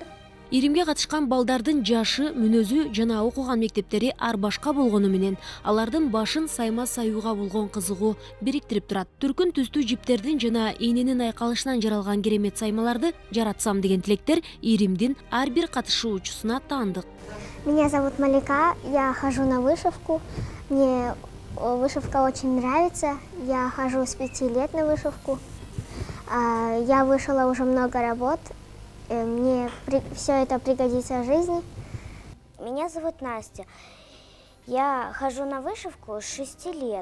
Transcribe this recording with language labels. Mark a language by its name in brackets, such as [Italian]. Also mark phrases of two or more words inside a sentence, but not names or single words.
[Kyrgyz] Иримге катышкан балдардын жашы, мүнөзү жана окуган мектептери ар башка болгону менен алардын башын сайма саюуга болгон кызыгуу бириктирип турат. Түркүн түстүү жиптердин жана ийненин айкалышынан жаралган керемет саймаларды жаратсам деген тилектер Иримдин ар бир катышуучусуна таандык. [Russian] Меня зовут Малика, я хожу на вышивку. Мне вышивка очень нравится. Я хожу с 5 лет на вышивку. Я вышила уже много работ. Мне все это пригодится в жизни. Меня зовут Настя. Я хожу на вышивку с 6 лет.